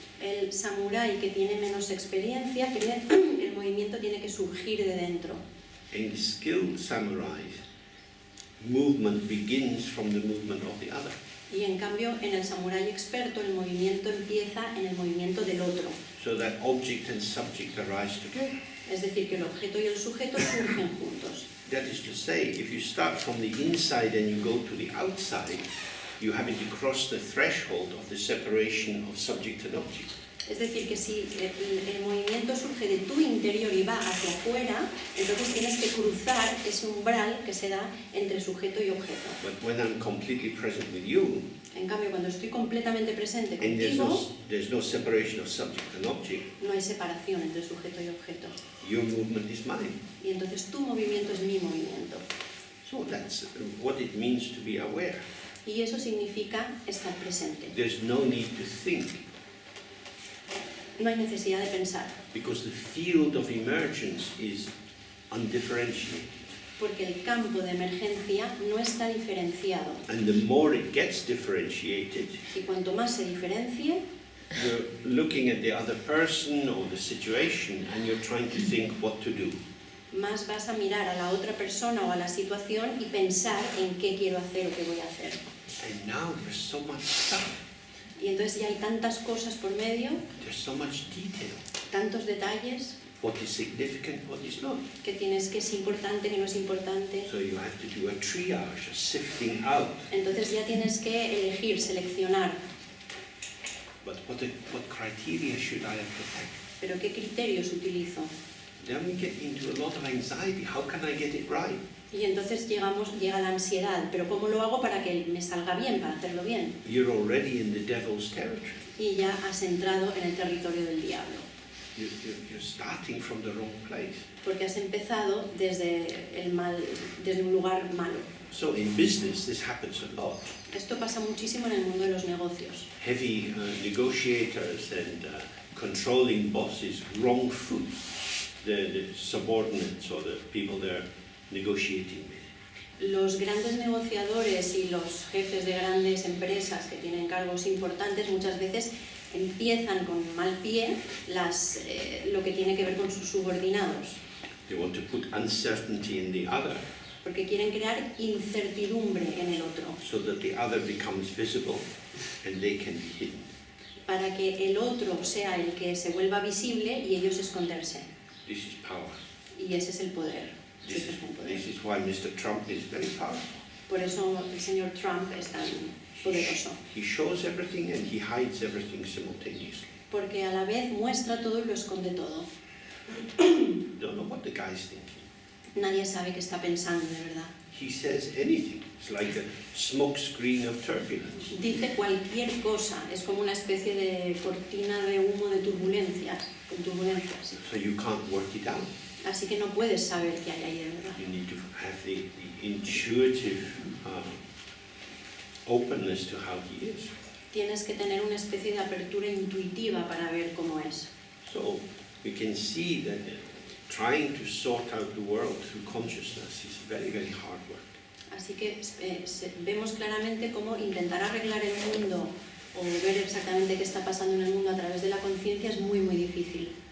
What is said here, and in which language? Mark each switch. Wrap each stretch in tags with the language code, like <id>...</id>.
<es>El samurái que tiene menos experiencia cree que el movimiento tiene que surgir de dentro.</es> <en>In the skilled samurai, movement begins from the movement of the other.</en> <es>Y en cambio, en el samurái experto, el movimiento empieza en el movimiento del otro.</es> <en>So that object and subject arise together.</en> <es>Es decir, que el objeto y el sujeto surgen juntos.</es> <en>That is to say, if you start from the inside and you go to the outside, you have to cross the threshold of the separation of subject and object.</en> <es>Es decir, que si el movimiento surge de tu interior y va hacia afuera, entonces tienes que cruzar ese umbral que se da entre sujeto y objeto.</es> <en>But when I'm completely present with you,</en> <es>En cambio, cuando estoy completamente presente</es> <en>and</en> <es>contigo,</es> <en>there's no separation of subject and object,</en> <es>no hay separación entre sujeto y objeto.</es> <en>your movement is mine.</en> <es>Y entonces tu movimiento es mi movimiento.</es> <en>So that's what it means to be aware.</en> <es>Y eso significa estar presente.</es> <en>There's no need to think,</en> <es>No hay necesidad de pensar,</es> <en>because the field of emergence is undifferentiated.</en> <es>porque el campo de emergencia no está diferenciado.</es> <en>And the more it gets differentiated,</en> <es>Y cuanto más se diferencie,</es> <en>you're looking at the other person or the situation and you're trying to think what to do.</en> <es>más vas a mirar a la otra persona o a la situación y pensar en qué quiero hacer o qué voy a hacer.</es> <en>And now there's so much stuff,</en> <es>Y entonces ya hay tantas cosas por medio,</es> <en>there's so much detail.</en> <es>tantos detalles,</es> <en>What is significant, what is not.</en> <es>que tienes que es importante, que no es importante.</es> <en>So you have to do a triage, a sifting out.</en> <es>Entonces ya tienes que elegir, seleccionar.</es> <en>But what criteria should I apply?</en> <es>Pero ¿qué criterios utilizo?</es> <en>Then we get into a lot of anxiety. How can I get it right?</en> <es>Y entonces llega la ansiedad, pero ¿cómo lo hago para que me salga bien, para hacerlo bien?</es> <en>You're already in the devil's territory.</en> <es>Y ya has entrado en el territorio del diablo,</es> <en>You're starting from the wrong place.</en> <es>porque has empezado desde un lugar malo.</es> <en>So in business, this happens a lot.</en> <es>Esto pasa muchísimo en el mundo de los negocios.</es> <en>Heavy negotiators and controlling bosses wrong foot the subordinates or the people they're negotiating with.</en> <es>Los grandes negociadores y los jefes de grandes empresas que tienen cargos importantes muchas veces empiezan con mal pie lo que tiene que ver con sus subordinados,</es> <en>They want to put uncertainty in the other</en> <es>porque quieren crear incertidumbre en el otro,</es> <en>so that the other becomes visible and they can be hidden.</en> <es>para que el otro sea el que se vuelva visible y ellos esconderse.</es> <en>This is power.</en> <es>Y ese es el poder.</es> <en>This</en> <es>Ese es el poder.</es> <en>is why Mr. Trump is very powerful.</en> <es>Por eso el señor Trump es tan poderoso,</es> <en>He shows everything and he hides everything simultaneously.</en> <es>porque a la vez muestra todo y lo esconde todo.</es> <en>Don't know what the guy's thinking.</en> <es>Nadie sabe qué está pensando de verdad.</es> <en>He says anything. It's like a smoke screen of turbulence.</en> <es>Dice cualquier cosa, es como una especie de cortina de humo de turbulencias, con turbulencias.</es> <en>So you can't work it out.</en> <es>Así que no puedes saber qué hay ahí de verdad.</es> <en>You need to have the intuitive openness to how he is.</en> <es>Tienes que tener una especie de apertura intuitiva para ver cómo es.</es> <en>So we can see that trying to sort out the world through consciousness is very, very hard work.</en> <es>Así que vemos claramente cómo intentar arreglar el mundo o ver exactamente qué está pasando en el mundo a través de la conciencia es muy, muy difícil.</es>